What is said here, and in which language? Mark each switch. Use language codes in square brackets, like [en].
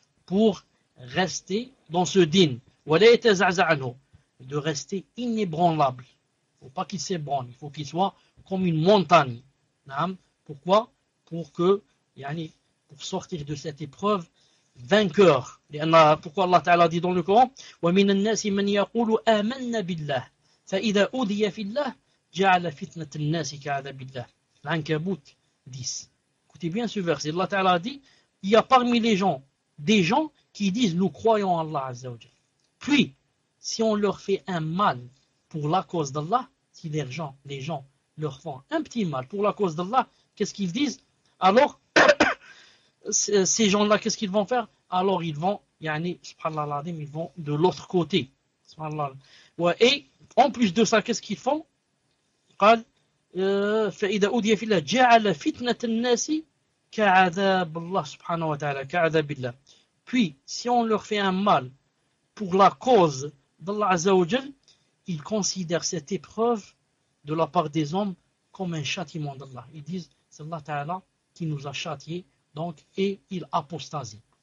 [fr] Pour rester dans ce dîn, de rester inébranlable. Il ne faut pas qu'il s'ébranle, il faut qu'il soit comme une montagne. Non? Pourquoi? Pour que, yani, pour sortir de cette épreuve vainqueur. Pourquoi Allah Ta'ala dit dans le Coran, [ar] وَمِنَ النَّاسِ مَنْ يَقُولُ آمَنَّا بِاللَّهِ فَإِذَا أُوذِيَ فِي اللَّهِ جَعَلَ فِتْنَةَ النَّاسِ كَعَذَابِ اللَّهِ. [fr] L'Ankabut 10. Écoutez bien ce verset. Allah Ta'ala dit, il y a parmi les gens des gens qui disent nous croyons en Allah Azzawajal. Puis, si on leur fait un mal pour la cause d'Allah, si les gens leur font un petit mal pour la cause d'Allah, qu'est-ce qu'ils disent? Alors, ces gens-là, qu'est-ce qu'ils vont faire? Alors, ils vont, yani, subhanallah, ils vont de l'autre côté. Subhanallah. Ouais, et en plus de ça, qu'est-ce qu'ils font? [ar] فإذا أودي في الله جعل فتنة الناس كعذاب الله سبحانه وتعالى كعذاب الله. [fr] Puis, si on leur fait un mal pour la cause d'Allah Azzawajal, ils considèrent cette épreuve de la part des hommes comme un châtiment d'Allah. Ils disent, c'est Allah Ta'ala qui nous a châtiés, donc, et ils apostasient.